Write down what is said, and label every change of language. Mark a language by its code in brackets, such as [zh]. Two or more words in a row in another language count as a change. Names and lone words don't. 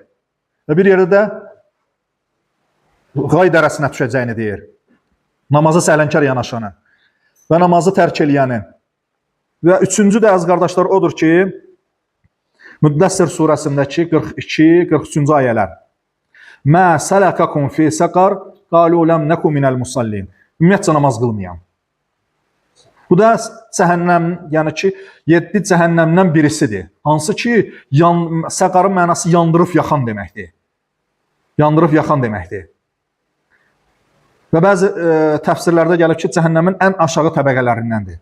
[az] Və bir yerdə də Qay dərəsinə düşəcəyini deyir. Namazı səhlənkar yanaşanı və namazı tərk eləyəni. Və üçüncü də, əziz qardaşlar, odur ki, Müddəssir surəsindəki 42-43-cü ayələr. [ar] ما سلككم في سقر, قالوا لم نك من المصلين. [az] Ümumiyyətcə namaz qılmayan. Bu da cəhənnəm, yəni ki, 7 cəhənnəmdən birisidir. Hansı ki, səqarın mənası yandırıb yaxan deməkdir. Yandırıb yaxan deməkdir. Və bəzi təfsirlərdə gəlir ki, cəhənnəmin ən aşağı təbəqələrindəndir.